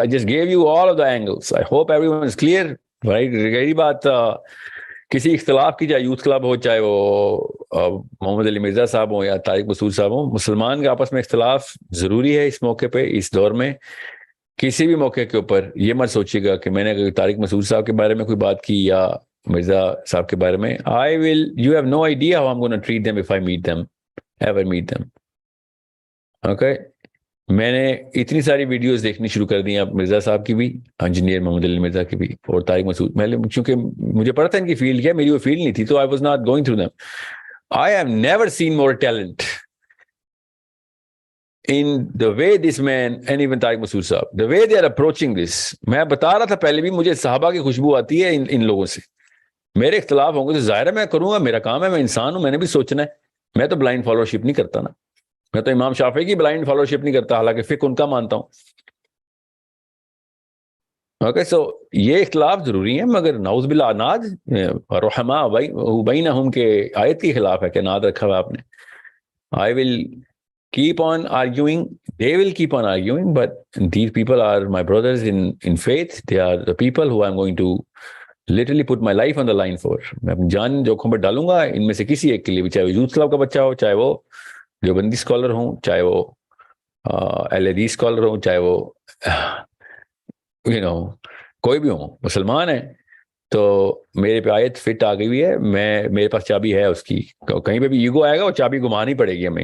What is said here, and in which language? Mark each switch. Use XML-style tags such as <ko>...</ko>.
<en>I just gave you all of the angles. I hope everyone is clear.</en> <ur>رہی بات کسی اختلاف کی, چاہے یوتھ کلب ہو, چاہے وہ محمد علی مرزا صاحب ہوں یا طارق مسعود صاحب ہوں, مسلمان کا آپس میں اختلاف ضروری ہے اس موقع پہ, اس دور میں. کسی بھی موقع کے اوپر یہ مت سوچیے گا کہ میں نے طارق مسعود صاحب کے بارے میں کوئی بات کی یا مرزا صاحب کے بارے میں.</ur> <en>You have no idea how I'm going to treat them if I ever meet them.</en> <ur>Okay, میں نے اتنی ساری ویڈیوز دیکھنی شروع کر دی ہیں مرزا صاحب کی بھی, انجینئر محمد علی مرزا کی بھی, اور طارق مسعود. میں چونکہ مجھے پتا تھا ان کی فیلڈ کیا, میری وہ فیلڈ نہیں تھی, تو</ur> <en>I was not going through them. I have never seen more talent in the way this man and even Tariq Masood sahab, the way they are approaching this.</en> <ur>میں بتا رہا تھا پہلے بھی, مجھے صحابہ کی خوشبو آتی ہے ان لوگوں سے. میرے اختلاف ہوں گے تو ظاہر ہے میں کروں گا, میرا کام ہے, میں انسان ہوں, میں نے بھی سوچنا ہے. میں تو بلائنڈ فالوورشپ نہیں کرتا نا, میں تو امام شافعی کی بلائنڈ فالوورشپ نہیں کرتا, حالانکہ فقہ ان کا مانتا ہوں. اوکے, سو یہ اختلاف ضروری ہے, مگر نعوذ باللہ اناد رحماء بینہم کے آیت کے خلاف ہے کہ اناد رکھا ہوا آپ نے.</ur> <en>I will keep on arguing, they will keep on arguing, but these people are my brothers in faith. They are the people who I'm going to literally put my life on the line for.</en> <ur>میں اپنی جان جوکھم پر ڈالوں گا ان میں سے کسی ایک کے لیے بھی, چاہے وہ یوتھ کلب کا بچہ ہو, چاہے وہ دیوبندی اسکالر ہوں, چاہے وہ اہل حدیث اسکالر ہوں, چاہے وہ کوئی بھی ہوں, مسلمان ہیں. تو میرے پہ آیت فٹ آ گئی ہوئی ہے, میرے پاس چابی ہے اس کی, کہیں پہ بھی ایگو آئے گا وہ چابی گھمانی پڑے گی ہمیں.</ur>